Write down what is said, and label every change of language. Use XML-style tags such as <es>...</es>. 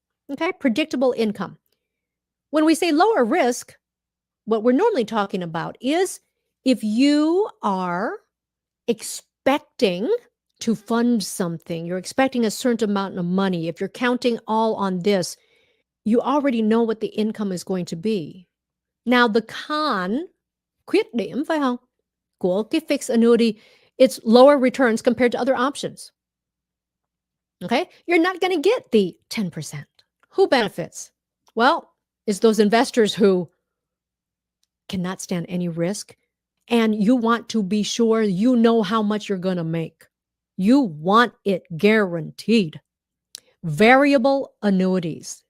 <en>Okay, predictable income. When we say lower risk, what we're normally talking about is if you are expecting to fund something, you're expecting a certain amount of money, if you're counting all on this, you already know what the income is going to be. Now, the con,</en> <vi>khuyết điểm phải không,</vi> <en>của cái fixed annuity, it's lower returns compared to other options. Okay, you're not going to get the 10%. Who benefits? Well, it's those investors who cannot stand any risk, and you want to be sure you know how much you're going to make. You want it guaranteed. Variable annuities.</en>